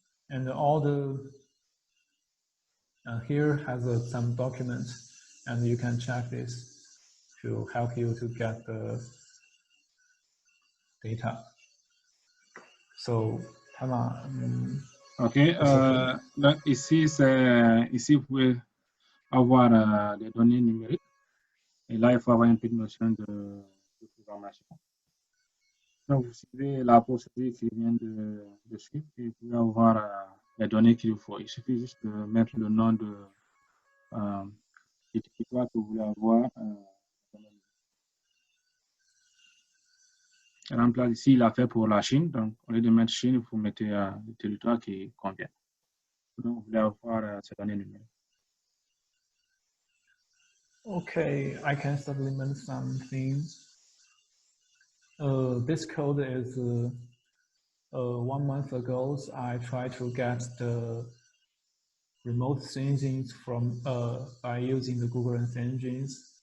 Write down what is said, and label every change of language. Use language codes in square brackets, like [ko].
[en] And all the here has some documents, and you can check this to help you to get the data. So, Tama. [fr] Ok, donc ici vous pouvez avoir des données numériques, et là il faut avoir une petite notion de programmation. Donc vous suivez la procédure qui vient de suivre et vous pouvez avoir les données qu'il faut. Il suffit juste de mettre le nom du territoire que vous voulez avoir. Par exemple, ici, il a fait pour la Chine. Donc, au lieu de mettre Chine, vous mettez le territoire qui convient. Donc, vous voulez avoir ces données numériques. [en] Okay, I can supplement some things. This code is 1 month ago. I tried to get the remote sensings from by using the Google Earth engines.